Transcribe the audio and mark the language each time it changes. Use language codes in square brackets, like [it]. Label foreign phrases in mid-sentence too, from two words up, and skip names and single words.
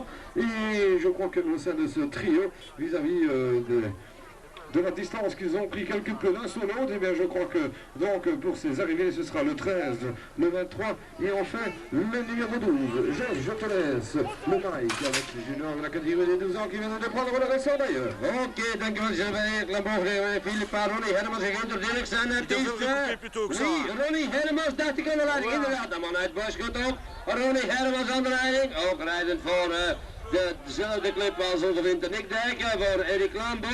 [fr] Et je crois que au sein de ce trio, vis-à-vis de la distance qu'ils ont pris quelque peu l'un sur l'autre, et bien je crois que donc pour ces arrivées ce sera le 13, le 23 et enfin le numéro 12. Georges, je te laisse le Mike avec les juniors de la catégorie des 12 ans qui viennent de prendre le ressort d'ailleurs. [nl] Oké, dankjewel Gilbert. Lamborghini, Philippe, Ronnie Hermans en Gunter Dirksen. Het is Ronnie Hermans, dacht ik aan de leiding. Inderdaad, de man uit Boschut ook. Ronnie Hermans aan de leiding. Ook rijdend voor dezelfde club als onze vriend de Nick Dijken voor Erik Lambo.